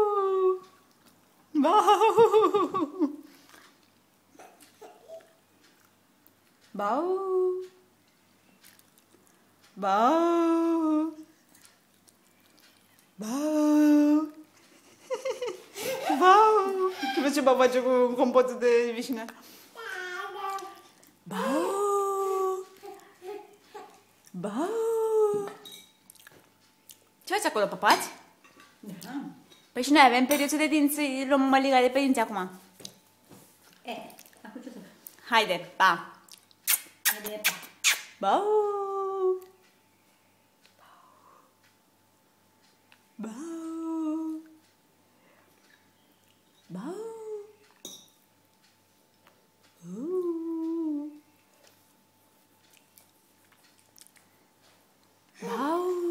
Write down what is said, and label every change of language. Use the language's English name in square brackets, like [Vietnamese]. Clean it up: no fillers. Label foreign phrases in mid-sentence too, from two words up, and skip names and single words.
[Romanian] Bau. Bau. Bau. Bau. Bau. Vezi ce baba face cu compotul de vișină? Bau. Bau. Ce faci acolo, papați? Da. Păi și noi avem periuțe de dinți, luăm măliga de pe dinți acum. Acum ce să fac? Haide, pa! Haide, pa! Bau! Bau! Bau! Bau!